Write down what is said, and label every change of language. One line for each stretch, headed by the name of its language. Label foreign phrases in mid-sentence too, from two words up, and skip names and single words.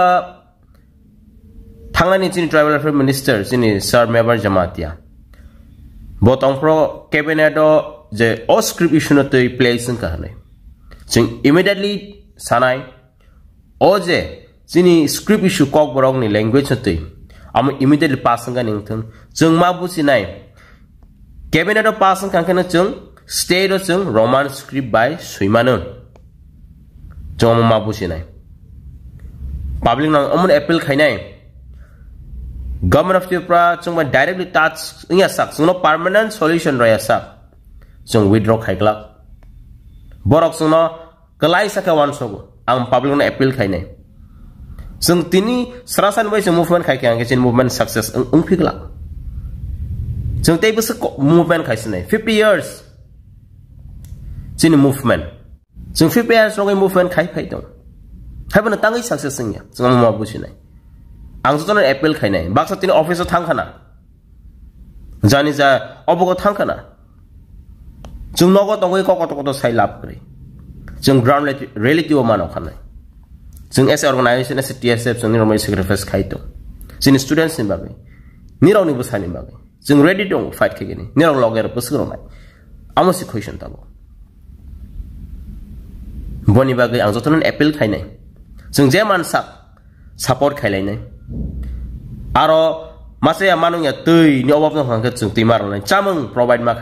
Kok Borok: thangani chini
English: tribal affairs minister
Kok Borok: chini sir mebar jamatia botong pro cabinet je o
English: script issue
Kok Borok: no toi place ka hanai jeng immediately sanai o je chini
English: script issue
Kok Borok: kok borok ni language no toi am
English: immediately pass
Kok Borok: ga ningthung jeng ma businai
English: cabinet pass
Kok Borok: kan kana jeng
English: state of Roman script by
Kok Borok: Suimanon. Jom mabusi nai. Public nang omun appeal khainai. Government of Tripura jong
English: directly touch
Kok Borok: ingya sak no
English: permanent solution
Kok Borok: raya sak. Jong withdraw khaikla. Borok no kalai saka wan sogo. Ang public nang appeal khainai. Jong tini serasan bai movement khaikyang ke
English: movement success
Kok Borok: ungphikla. Jong tei bus movement khaisnai 50 years. Sini movement. Jung 50
English: years long movement
Kok Borok: khai khai dong. Happen tangai success nya. Jung ma busi nai. Ang jotono appeal khai nai. Baksa tini office thangkhana. Jani ja obogo thangkhana. Jung nogo tongoi kokoto sai lap kre. Jung ground reality o mano khanai. Jung
English: as organization as TSF
Kok Borok: jung
English: normal sacrifice
Kok Borok: khai dong. Sini students ni bagai. Niraw ni busani bagai. Jung ready dong fight kegini. Niraw logger busgro nai. Amo si question tabo. Boni bagai ang jotonon appeal khainai jung je man sak support khailai nai aro masaya manung ya tui ni obab no hangka jung timar nai chamung provide ma